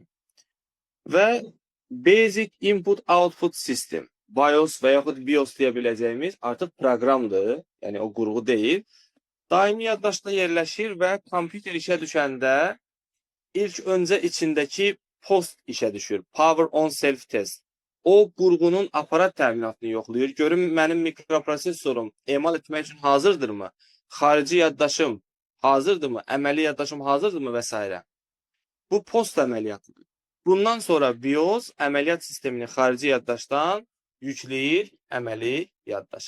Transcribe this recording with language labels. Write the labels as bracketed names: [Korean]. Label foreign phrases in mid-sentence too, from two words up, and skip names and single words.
[Azerbaijani] Və [English] Basic Input Output System, [Azerbaijani] BIOS və yaxud BIOS deyə biləcəyimiz artıq proqramdır, yəni o qurğu deyil. Daimi yaddaşda yerləşir və kompüter işə düşəndə İlk öncə içindəki post işə düşür. [English] Power on self test. [Azerbaijani] O qurğunun aparat təminatını yoxlayır. Görün mənim mikroprosesorum emal etmək üçün hazırdırmı? Xarici yaddaşım hazırdırmı? Əməli yaddaşım hazırdırmı və s. Bu post əməliyyatıdır. Bundan sonra BIOS əməliyyat sistemini xarici yaddaşdan yükləyir əməli yaddaşa.